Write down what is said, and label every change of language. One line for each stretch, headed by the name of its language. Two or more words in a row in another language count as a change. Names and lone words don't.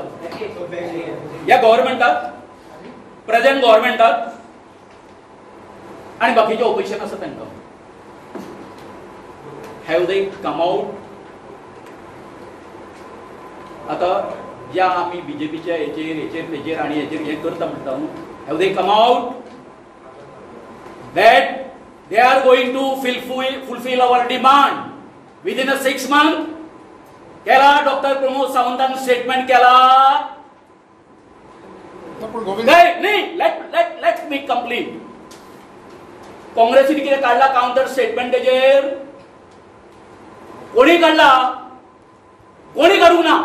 Konkani: ह्या गव्हर्मेंटाक प्रेझेंट गव्हर्मेंटाक आनी बाकीचे ऑपोजिशन आसा तांकां
English: have they come out.
Konkani: आतां ज्या आमी बीजेपीच्या हेचेर आनी हेचेर हें करता म्हणटा न्हू
English: have they come out that they are going to fulfill our demand within a 6 month.
Konkani: केला डॉक्टर प्रमोद सावंतान स्टेटमेंट केला.
English: नाही let me complete.
Konkani: काँग्रेसीने कितें काढला
English: counter statement
Konkani: तेजेर कोणी काढला. कोणी काढूंक ना.